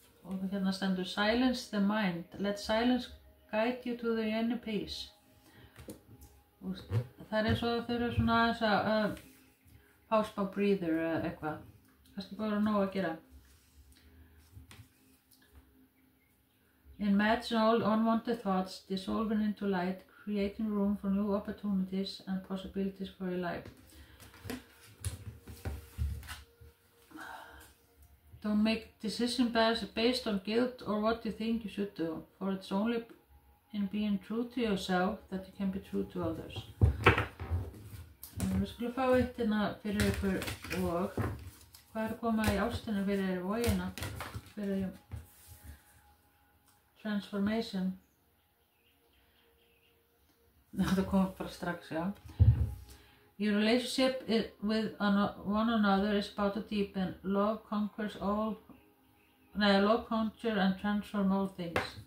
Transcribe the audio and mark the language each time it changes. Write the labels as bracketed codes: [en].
[is] Og hérna stendur [en] silence the mind, let silence guide you to the inner peace. [is] Og það er eins og þau eru svona aðeins að páspa breather eða eitthvað, kannski bara nóg að gera. [en] Imagine all unwanted thoughts dissolving into light, creating room for new opportunities and possibilities for your life. Don't make decisions based on guilt or what you think you should do, for it's only in being true to yourself that you can be true to others. [is] Við skulum fá eitt hérna fyrir ykkur og hvað er að koma í ástina fyrir vogina, fyrir transformation. Það kom bara strax, já. [en] Your relationship with one another is about to deepen. Love conquers and transform all things.